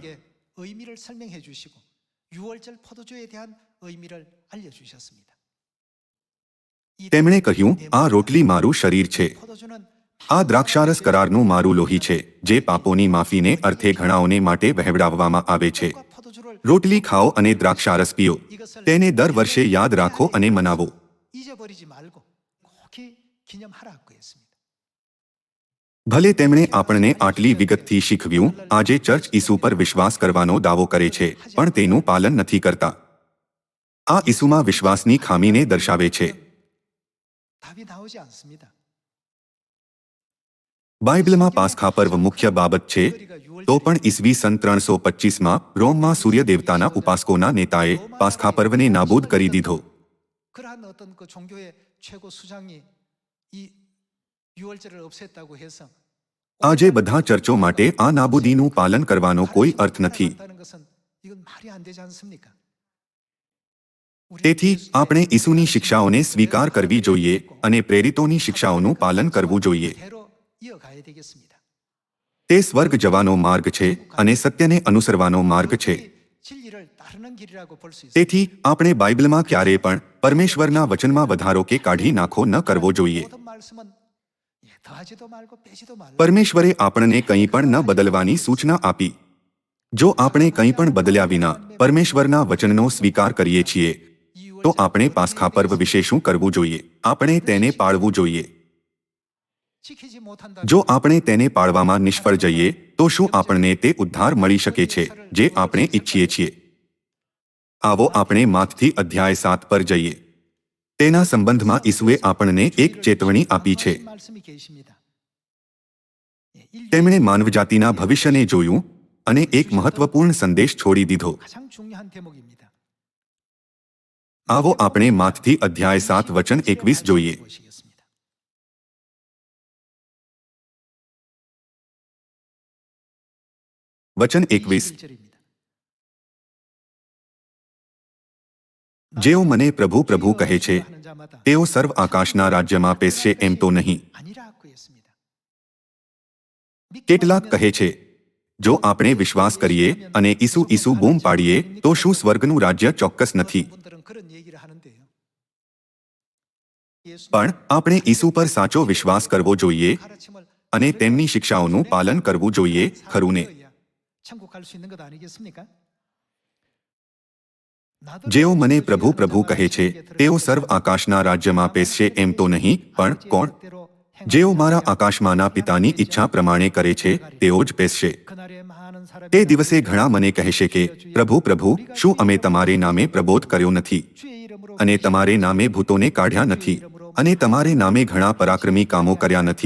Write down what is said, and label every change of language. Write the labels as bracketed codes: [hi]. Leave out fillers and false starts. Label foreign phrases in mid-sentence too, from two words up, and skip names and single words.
[ko] 우리에게 의미를 설명해 주시고 유월절 포도주에 대한 의미를 알려주셨습니다. 이 [gu] તેમણે કહ્યું, આ રોટલી મારું શરીર છે, [ko] 포도주는 [gu] આ દ્રાક્ષારસ કરારનું મારું લોહી છે, જે પાપોની માફીને અર્થે ઘણાઓને માટે વહેવડાવવામાં આવે છે. [ko] 포도주를 [gu] રોટલી ખાઓ અને દ્રાક્ષારસ પીઓ. તેને દર વર્ષે યાદ રાખો અને મનાવો. [ko] 잊어버리지 말고 꼭히 기념하라고 했습니다. [gu] ભલે તેમણે આપણને આટલી વિગતથી શીખવ્યું, આજે ચર્ચ ઈસુ પર વિશ્વાસ કરવાનો દાવો કરે છે, પણ તેનું પાલન નથી કરતા. આ ઈસુમાં વિશ્વાસની ખામીને દર્શાવે છે. [ko] 답이 나오지 않습니다. [gu] બાઇબલમાં પાસખા પર્વ મુખ્ય બાબત છે, તો પણ ઈસવી સન 325માં રોમમાં સૂર્ય દેવતાના ઉપાસકોના નેતાએ પાસખા પર્વને નાબૂદ કરી દીધો. [ko] 그러한 어떤 그 종교의 최고 수장이 이 유월절을 없앴다고 해서 [gu] આજે બધા ચર્ચો માટે આ નાબૂદીનું પાલન કરવાનો કોઈ અર્થ નથી. [ko] 한다는 것은 이건 말이 안 되지 않습니까? [gu] તેથી આપણે ઈસુની શિક્ષાઓને સ્વીકાર કરવી જોઈએ અને પ્રેરિતોની શિક્ષાઓનું પાલન કરવું જોઈએ. [ko] 대로 이어가야 되겠습니다. [gu] તે સ્વર્ગ જવાનો માર્ગ છે અને સત્યને અનુસરવાનો માર્ગ છે. [ko] 진리를 따르는 길이라고 볼 수 있습니다. [gu] તેથી આપણે બાઇબલમાં ક્યારેય પણ પરમેશ્વરના વચનમાં વધારો કે કાઢી નાખો ન કરવો જોઈએ. [ko] 모든 말씀은 더하지도 말고 빼지도 말라. [gu] પરમેશ્વરે આપણને કંઈ પણ ન બદલવાની સૂચના આપી. જો આપણે કંઈ પણ બદલ્યા વિના પરમેશ્વરના વચનનો સ્વીકાર કરીએ છીએ, તો આપણે પાસખા પર્વ વિશે શું કરવું જોઈએ? આપણે તેને પાળવું જોઈએ. [ko] 지키지 못한다. [gu] જો આપણે તેને પાળવામાં નિષ્ફળ જઈએ, તો શું આપણને તે ઉદ્ધાર મળી શકે છે જે આપણે ઈચ્છીએ છીએ? આવો આપણે માથથી અધ્યાય 7 પર જઈએ. તેના સંબંધમાં ઈસુએ આપણને એક ચેતવણી આપી છે. [ko] 말씀이 계십니다. 예, 인류의 [gu] તેમણે માનવજાતિના ભવિષ્યને જોયું અને એક મહત્વપૂર્ણ સંદેશ છોડી દીધો. [ko] 가장 중요한 대목입니다. [gu] આવો આપણે માથથી અધ્યાય 7 વચન 21 જોઈએ. [ko] 보시겠습니다. [gu] વચન 21. [ko] 21절입니다. [gu] જેઓ મને પ્રભુ પ્રભુ કહે છે, તેઓ સર્વ આકાશના રાજ્યમાં પેસશે એમ તો નહીં. [ko] 아니라고 했습니다. [gu] કેટલાક કહે છે, જો આપણે વિશ્વાસ કરીએ અને ઈસુ ઈસુ બૂમ પાડીએ, તો શું સ્વર્ગનું રાજ્ય ચોક્કસ નથી? [ko] 분들은 그런 얘기를 하는데요. [gu] પણ આપણે ઈસુ પર સાચો વિશ્વાસ કરવો જોઈએ [ko] 가르침을 [gu] અને તેમની શિક્ષાઓનું પાલન કરવું જોઈએ, ખરું ને? [ko] 천국 갈 수 있는 것 아니겠습니까? [gu] જેઓ મને પ્રભુ પ્રભુ કહે છે, તેઓ સર્વ આકાશના રાજ્યમાં પેસશે એમ તો નહીં, પણ કોણ? જેઓ મારા આકાશમાંના પિતાની ઈચ્છા પ્રમાણે કરે છે, તેઓ જ પેસશે. તે દિવસે ઘણા મને કહેશે કે, પ્રભુ પ્રભુ, શું અમે તમારે નામે પ્રબોધ કર્યો નથી, અને તમારે નામે ભૂતોને કાઢ્યા નથી, અને તમારે નામે ઘણા પરાક્રમી કામો કર્યા નથી?